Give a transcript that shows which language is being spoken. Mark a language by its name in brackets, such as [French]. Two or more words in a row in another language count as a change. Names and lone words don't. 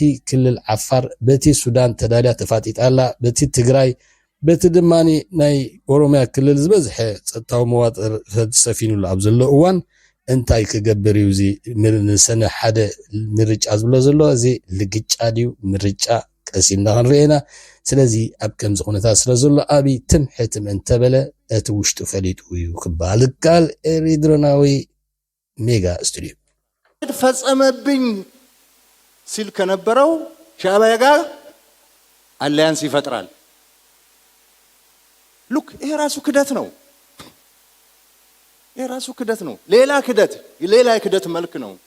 [Tigrinya] ክልል ዓፋር በቲ ሱዳን ተዳልያ ተፋጢጣላ በቲ ትግራይ በቲ ድማኒ ናይ ኦሮሚያ ክልል ዝበዝሐ ፀጥታዊ መዋጥር ሰፊኑሉ ኣብ ዘሎ እዋን እንታይ ክገብር እዩ እዚ ንሰነ ሓደ ምርጫ ዝብሎ ዘሎ እዚ ልግጫ ድዩ ምርጫ ቀሲልና ክንርአና ስለዚ ኣብ ከምዚ ኩነታት ስለ ዘሎ ኣብይ ትምሕትም እንተበለ እቲ ውሽጡ ፈሊጡ እዩ ክባል ይከኣል ኤሪድሮናዊ ሜጋ ስቱዲዮ [Amharic] ፈጸመብኝ ሲል ከነበረው ሻዕቢያ ጋር አሊያንስ ይፈጥራል ሉክ ይሄ ራሱ ክደት ነው የራሱ ክደት ነው ሌላ ክደት መልክ ነው